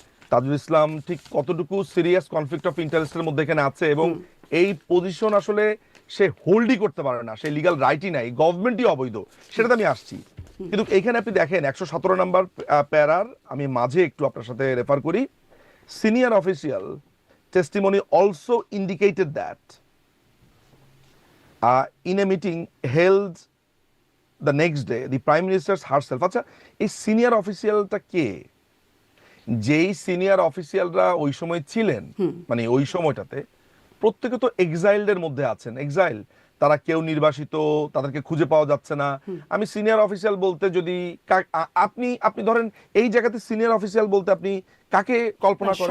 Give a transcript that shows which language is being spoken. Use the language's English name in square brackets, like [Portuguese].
[Bangla] তাজুল ইসলাম ঠিক কতটুকু serious conflict of ইন্টারেস্টের মধ্যে এখানে আছে, এবং এই পজিশন আসলে সে হোল্ডই করতে পারে না, সে লিগাল রাইটই নাই, গভর্নমেন্টই অবৈধ, সেটাতে আমি আসছি। কিন্তু এখানে আপনি দেখেন 117 নম্বর প্যারার আমি মাঝে একটু আপনার সাথে রেফার করি। [English] senior official testimony also indicated that in a meeting held the next day the prime minister herself, [Bangla] আচ্ছা এই সিনিয়র অফিসিয়ালটা কে? যেই সিনিয়র অফিসিয়ালরা ওই সময় ছিলেন, মানে ওই সময়টাতে প্রত্যেকে তো এক্সাইলদের মধ্যে আছেন। এক্সাইল, তারা কেউ নির্বাসিত, তাদেরকে খুঁজে পাওয়া যাচ্ছে না। আমি সিনিয়র অফিসিয়াল বলতে যদি আপনি ধরেন এই জায়গাতে সিনিয়র অফিসিয়াল বলতে আপনি কাকে কল্পনা করেন?